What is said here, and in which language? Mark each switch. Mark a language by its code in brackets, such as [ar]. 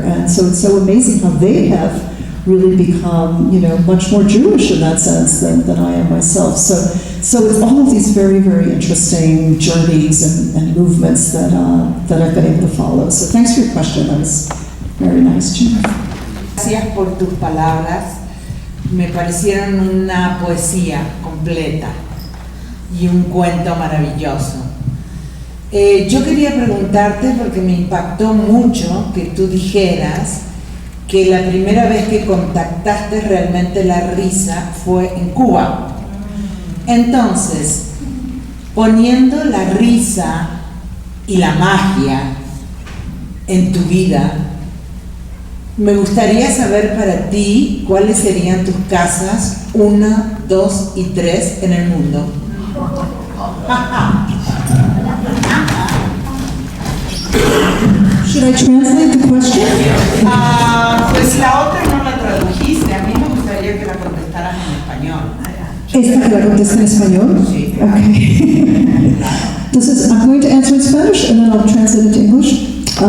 [en] And so it's so amazing how they have really become, much more Jewish in that sense than I am myself. So it's all of these very, very interesting journeys and movements that I've been able to follow. So thanks for your question. That was very nice, Jim. [es] Gracias por tus palabras. Me parecieron una poesía completa y un cuento maravilloso. Yo quería preguntarte, porque me impactó mucho que tú dijeras que la primera vez que contactaste realmente la risa fue en Cuba. Entonces, poniendo la risa y la magia en tu vida, me gustaría saber para ti cuáles serían tus casas 1, 2 y 3 en el mundo. [en] Should I translate the question? [es] Pues la otra no la tradujiste. A mí me gustaría que la contestaras en español. ¿Esta que la contesta en español? Sí. [en] Okay. Entonces, I'm going to answer in Spanish and then I'll translate it to English.